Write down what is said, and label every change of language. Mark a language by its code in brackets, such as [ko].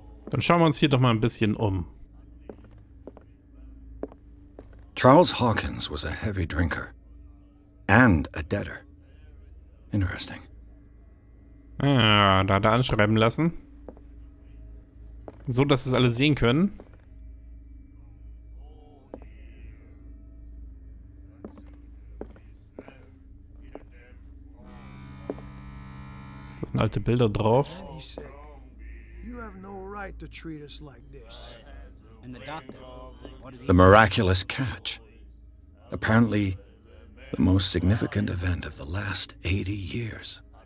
[de] Dann schauen wir uns hier doch mal ein bisschen um. [en] Charles Hawkins was a heavy drinker. And a debtor. Interesting. [de] Ah, da hat er anschreiben lassen. So, dass es alle sehen können. Da sind alte Bilder drauf. [en] You have no right to treat us like this. And the doctor, what did he... The miraculous catch. Apparently, the most significant event of the last 80 years.